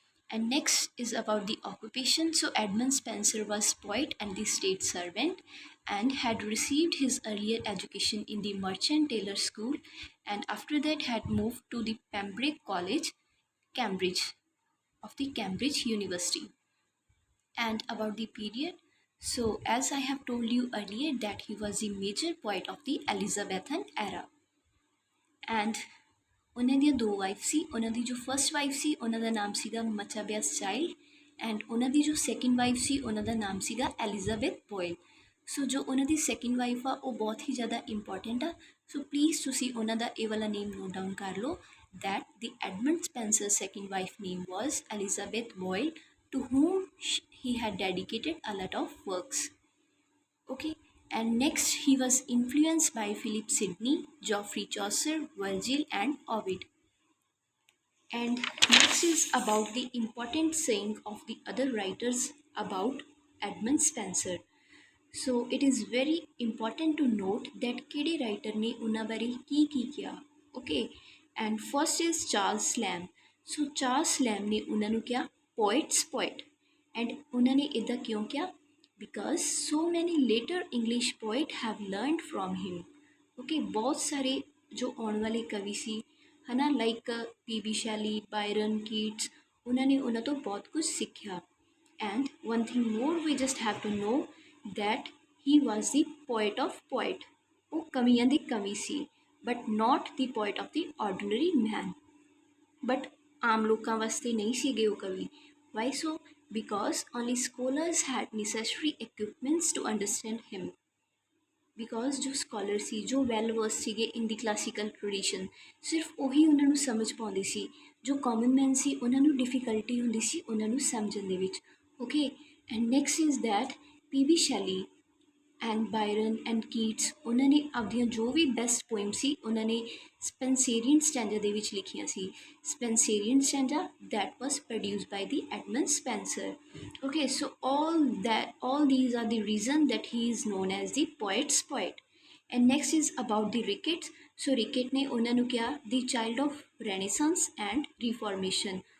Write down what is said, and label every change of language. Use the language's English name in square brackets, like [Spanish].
[English] And next is about the occupation. So Edmund Spenser was poet and the state servant and had received his earlier education in the Merchant Taylor School, and after that had moved to the Pembroke College, Cambridge, of the Cambridge University. And about the period, so as I have told you earlier that he was a major poet of the Elizabethan era. [Punjabi] And ਉਹਨਾਂ ਦੀਆਂ ਦੋ wife ਸੀ। ਉਹਨਾਂ ਦੀ ਜੋ first wife ਸੀ ਉਹਨਾਂ ਦਾ ਨਾਮ ਸੀਗਾ ਮਚਾਬਿਆਸ child, and ਉਹਨਾਂ ਦੀ ਜੋ ਸੈਕਿੰਡ ਵਾਈਫ ਸੀ ਉਹਨਾਂ ਦਾ ਨਾਮ ਸੀਗਾ ਐਲਿਜ਼ਾਬੈਥ ਬੋਇਲ। ਸੋ ਜੋ ਉਹਨਾਂ ਦੀ ਸੈਕਿੰਡ ਵਾਈਫ ਆ ਉਹ ਬਹੁਤ ਹੀ ਜ਼ਿਆਦਾ ਇੰਪੋਰਟੈਂਟ ਆ। ਸੋ ਪਲੀਜ਼ ਤੁਸੀਂ ਉਹਨਾਂ ਦਾ ਇਹ ਵਾਲਾ ਨੇਮ ਨੋਟ ਡਾਊਨ ਕਰ ਲਓ, [English] that the Edmund Spenser's second wife name was Elizabeth Boyle, to whom he had dedicated a lot of works. Okay, and next he was influenced by Philip Sidney, Geoffrey Chaucer, Virgil and Ovid. And next is about the important saying of the other writers about Edmund Spenser. So it is very important to note that [Punjabi] ਕਿਹੜੇ writer ਨੇ ਉਹਨਾਂ ਬਾਰੇ ਕੀ ਕਿਹਾ. [English] Okay, and first is Charles Lamb. [Punjabi] So Charles Lamb ਨੇ ਉਹਨਾਂ ਨੂੰ ਕਿਹਾ [English] poet's poet, [Punjabi] and ਉਹਨਾਂ ਨੇ ਇੱਦਾਂ ਕਿਉਂ ਕਿਹਾ? [English] Because so many later English poet have learned from him. [Punjabi] Okay, ਬਹੁਤ ਸਾਰੇ ਜੋ ਆਉਣ ਵਾਲੇ ਕਵੀ ਸੀ ਹੈ ਨਾ, ਲਾਈਕ ਪੀ ਸ਼ੈਲੀ, ਬਾਇਰਨ, ਕੀਟਸ, ਉਹਨਾਂ ਨੇ ਉਹਨਾਂ ਤੋਂ ਬਹੁਤ ਕੁਝ ਸਿੱਖਿਆ. [English] And one thing more we just have to know that he was the poet of poet. [Punjabi] ਉਹ ਕਵੀਆਂ ਦੀ ਕਵੀ ਸੀ, [English] but not the poet of the ordinary man. [Punjabi] But ਆਮ ਲੋਕਾਂ ਵਾਸਤੇ ਨਹੀਂ ਸੀਗੇ ਉਹ ਕਵੀ. [English] Why so? Because only scholars had necessary equipments to understand him. [Punjabi] Because ਜੋ ਸਕਾਲਰ ਸੀ, ਜੋ ਵੈਲ ਵਰਸ ਸੀਗੇ [English] in the classical tradition, [Punjabi] ਸਿਰਫ ਉਹੀ ਉਹਨਾਂ ਨੂੰ ਸਮਝ ਪਾਉਂਦੇ ਸੀ. ਜੋ ਕਾਮਨ ਮੈਨ ਸੀ ਉਹਨਾਂ ਨੂੰ ਡਿਫਿਕਲਟੀ ਹੁੰਦੀ ਸੀ ਉਹਨਾਂ ਨੂੰ ਸਮਝਣ ਦੇ ਵਿੱਚ. [English] okay, and next is that [Punjabi] ਪੀ ਸ਼ੈਲੀ ਐਂਡ ਬਾਇਰਨ ਐਂਡ ਕੀਟਸ, ਉਹਨਾਂ ਨੇ ਆਪਦੀਆਂ ਜੋ ਵੀ ਬੈਸਟ ਪੋਇਮ ਸੀ ਉਹਨਾਂ ਨੇ ਸਪੈਂਸੇਰੀਅਨ ਸਟੈਂਜਾ ਦੇ ਵਿੱਚ ਲਿਖੀਆਂ ਸੀ. [English] Spenserian stanza that was produced by the Edmund Spenser. Okay, so all these are the reason that he is known as the poet's poet. And next is about the Ricketts. So Rickett [Punjabi] ਨੇ ਉਹਨਾਂ ਨੂੰ ਕਿਹਾ [English] the child of Renaissance and Reformation.